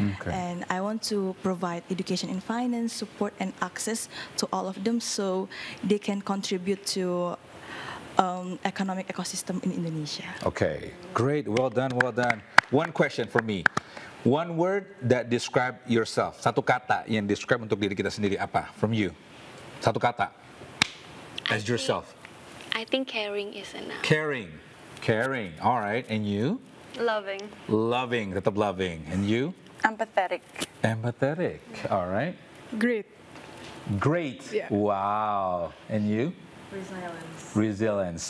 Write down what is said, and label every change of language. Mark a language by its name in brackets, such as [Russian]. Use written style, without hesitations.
[English] And I want to provide education in finance, support, and access to all of them so they can contribute to economic ecosystem in Indonesia. Okay, great, well done, well done. One question for me. One word that describe yourself. [Indonesian] Satu kata yang describe untuk diri kita sendiri apa? [English] From you. [Indonesian] Satu kata. [English] As yourself. I think caring is enough. Caring. Caring. All right. And you? Loving. Loving. Tetap loving. And you? Empathetic. Empathetic. All right. Great. Great. Yeah. Wow. And you? Resilience.